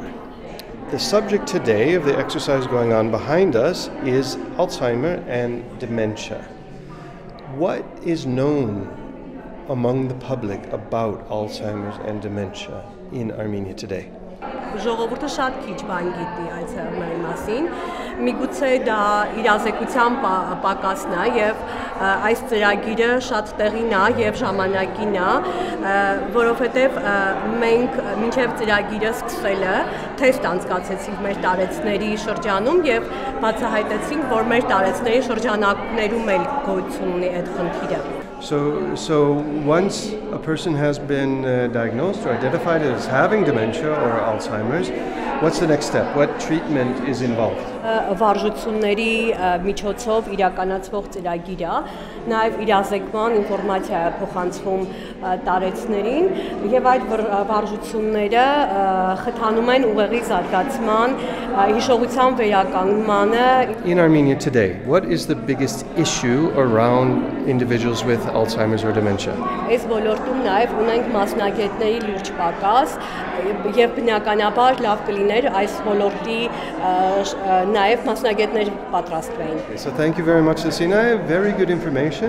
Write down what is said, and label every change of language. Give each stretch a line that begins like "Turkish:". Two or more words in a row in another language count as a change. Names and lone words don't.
English: The subject today of the exercise going on behind us is Alzheimer and dementia. What is known among the public about Alzheimer's and dementia in Armenia today?
Armenian: Ժողովուրդը շատ քիչ բան գիտի Ալցհեյմերի մասին, միգուցե դա իրազեկության պակասն է եւ այս ծրագիրը շատ տեղին է եւ ժամանակին է, որովհետեւ մենք մինչեւ ծրագիրը սկսելը թեստ անցկացեցինք մեր տարեցների շրջանում եւ բացահայտեցինք, որ մեր տարեցների շրջանակներում էլ գոյություն ունի այդ խնդիրը։
English: So once a person has been diagnosed or identified as having dementia or Alzheimer's, what's the next step? What treatment is involved?
Armenian: Վարժությունների միջոցով իրականացվող ծրագիր է, նաև իրազեկման ինֆորմացիա է փոխանցվում տարեցներին եւ այդ վարժությունները խթանում են ուղեղի զարգացման, հիշողության վերականգնմանը.
English: In Armenia today, what is the biggest issue around individuals with Alzheimer's or dementia?
Armenian: Այս ոլորտում նաև ունենք մասնագետների լուրջ պակաս եւ բնականաբար լավ կլիներ այս ոլորտի նաև մասնագետներ պատրաստվեին.
English: So thank you very much, Lucina. Very good information.